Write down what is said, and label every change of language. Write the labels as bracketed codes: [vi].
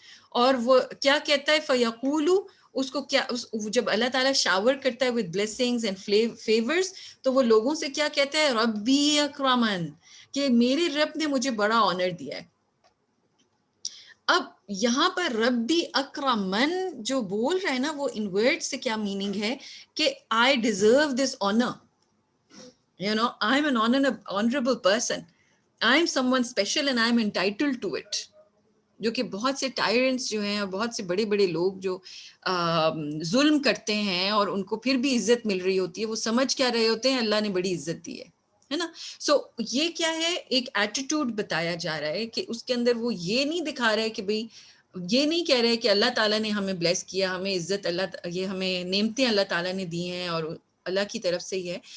[ur] اور وہ کیا کہتا ہے، [ar] فَيَقُولُ، [ur] اس کو کیا جب اللہ تعالیٰ شاور کرتا ہے [en] with blessings and favors، [ur] تو وہ لوگوں سے کیا کہتا ہے، [ar] ربی اکرمن، [ur] کہ میرے رب نے مجھے بڑا آنر دیا ہے. اب یہاں پر [ar] ربی اکرمن [ur] جو بول رہا ہے نا، وہ ان ورڈ سے کیا میننگ ہے کہ [en] I deserve this honor. You know, I'm an honorable person. I'm someone special and I'm entitled to it. [ur] جو کہ بہت سے ٹائرنٹس جو ہیں اور بہت سے بڑے بڑے لوگ جو ظلم کرتے ہیں اور ان کو پھر بھی عزت مل رہی ہوتی ہے، وہ سمجھ کیا رہے ہوتے ہیں، اللہ نے بڑی عزت دی ہے نا. سو یہ کیا ہے، ایک ایٹیٹیوڈ بتایا جا رہا ہے کہ اس کے اندر وہ یہ نہیں دکھا رہا ہے کہ بھئی، یہ نہیں کہہ رہے کہ اللہ تعالیٰ نے ہمیں بلیس کیا، ہمیں عزت یہ ہمیں نعمتیں اللہ تعالیٰ نے دی ہیں اور اللہ کی طرف سے ہی ہے.